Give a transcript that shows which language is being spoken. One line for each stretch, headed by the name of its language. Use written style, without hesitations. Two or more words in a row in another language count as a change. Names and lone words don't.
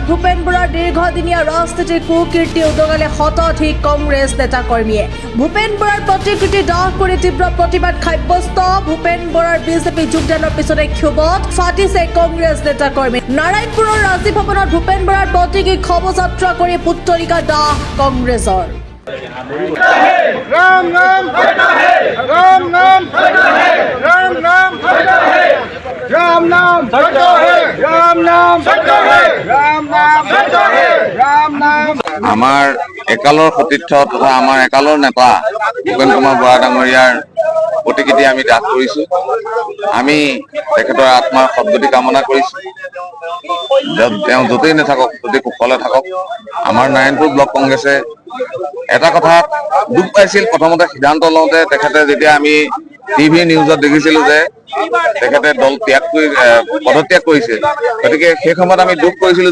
Assamese: ভূপেন বৰাৰ দীৰ্ঘদিনীয়া ৰাজনীতিৰ কুকীৰ্তি উদগালে শতাধিক কংগ্ৰেছ নেতাকৰ্মীয়ে। ভূপেন বৰাৰ প্ৰতিকৃতি দাহ কৰি তীব্ৰ প্ৰতিবাদ সাব্যস্ত। ভূপেন বৰাৰ বিজেপি যোগদানৰ পিছতে ক্ষোভত ফাটিছে কংগ্ৰেছ নেতাকৰ্মী। নাৰায়ণপুৰৰ ৰাজীৱ ভৱনত ভূপেন বৰাৰ প্ৰতিকৃতি শোভাযাত্ৰা কৰি পুত্তলিকা দাহ কংগ্ৰেছৰ।
Hindi: राम नाम राम नाम राम नाम राम नाम सत्य है राम नाम सत्य है राम नाम सत्य है राम नाम।
Assamese: আমাৰ একালৰ সতীৰ্থ তথা আমাৰ একালৰ নেতা ভূপেন কুমাৰ বৰা ডাঙৰীয়াৰ প্ৰতিকৃতি আমি দাহ কৰিছো। আমি তেখেতৰ আত্মাৰ সদ্গতি কামনা কৰিছো। তেওঁ য'তেই নাথাকক, যদি কুশলে থাকক। আমাৰ নাৰায়ণপুৰ ব্লক কংগ্ৰেছে এটা কথা দুখ পাইছিল প্ৰথমতে সিদ্ধান্ত লওঁতে, তেখেতে যেতিয়া আমি টিভি নিউজত দেখিছিলো যে তেখেতে দল ত্যাগ কৰি পদত্যাগ কৰিছিল, গতিকে সেই সময়ত আমি দুখ কৰিছিলো।